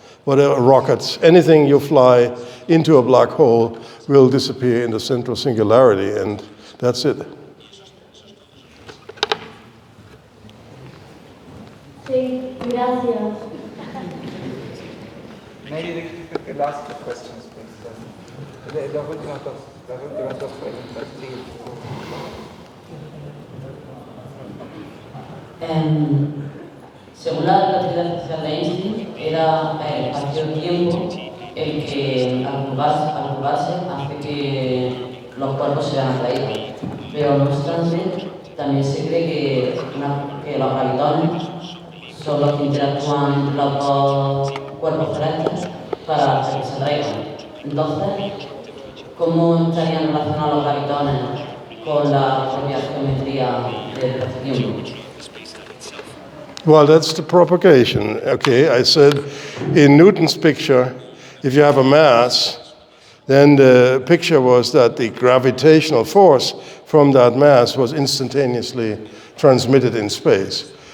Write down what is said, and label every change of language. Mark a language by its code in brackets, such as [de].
[en] whatever rockets, anything you fly into a black hole will disappear in the central singularity, and that's it. [es] Sí, gracias. [en] Maybe the last two questions, please. [es] Las últimas dos preguntas. Sí. Según la relatividad especial de Einstein, era el espacio-tiempo el que al curvarse hace que los cuerpos sean atraídos. Pero no obstante, también se cree que los gravitones son los que interactúan los dos cuerpos celestes para que se atraigan. Entonces, ¿cómo estarían relacionados los gravitones con la propia geometría del espacio-tiempo? [en] Well, that's the propagation. Okay, I said in Newton's picture, if you have a mass, then the picture was that the gravitational force from that mass was instantaneously transmitted in space.